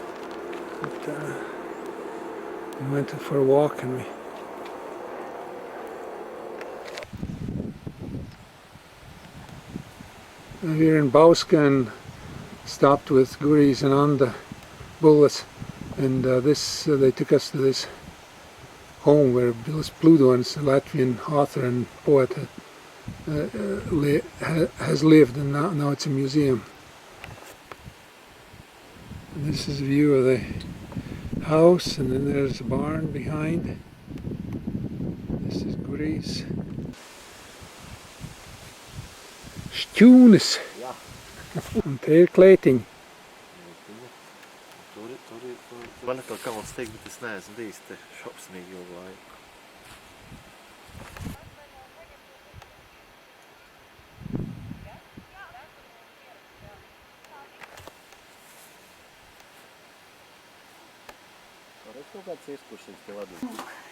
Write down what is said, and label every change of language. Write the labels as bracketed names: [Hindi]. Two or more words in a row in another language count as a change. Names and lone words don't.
[English] We went for a walk and we here in Bauska and stopped with Guris and Anda Bullis, and they took us to this home where Bilis Pludons, a Latvian author and poet, has lived, and now it's a museum. And this is a view of the house, and then there's a barn behind. This is Guris. Stjūnis! [Latvian] Un te ir klētiņi. Man ir kaut kauns teikt, bet es neesmu bijis te šausmīgi ilgu laiku. Varētu kaut kāds ieskursīgs te vadīt.